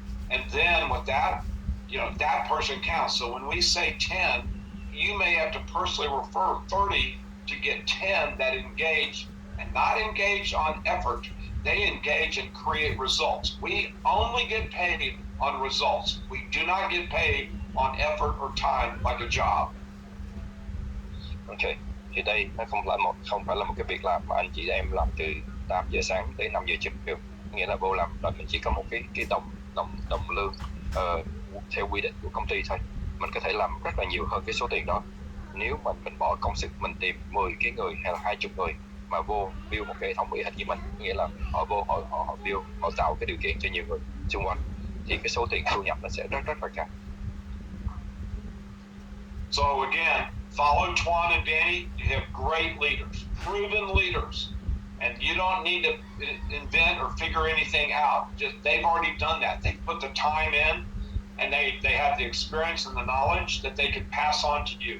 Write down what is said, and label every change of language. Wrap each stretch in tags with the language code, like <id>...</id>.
<en>And then with that, that person counts. So when we say 10, you may have to personally refer 30 to get 10 that engage, and not engage on effort. They engage and create results. We only get paid on results. We do not get paid on effort or time like a job.</en> <vi>Ok, thì đây nó không phải là một cái việc làm mà anh chị em làm từ 8 giờ sáng tới 5 giờ chiều. Nghĩa là vô làm rồi mình chỉ có một cái đồng lương theo quy định của công ty thôi. Mình có thể làm rất là nhiều hơn cái số tiền đó nếu mà mình bỏ công sức, mình tìm 10 cái người hay là 20 người mà vô build một cái hệ thống y hệt như mình. Nghĩa là họ vô họ build, họ tạo cái điều kiện cho nhiều người xung quanh, thì cái số tiền thu nhập nó sẽ rất là cao.</vi> <en>So again, follow Twan and Danny. You have great leaders, proven leaders, and you don't need to invent or figure anything out. Just they've already done that. They put the time in, and they have the experience and the knowledge that they can pass on to you.</en>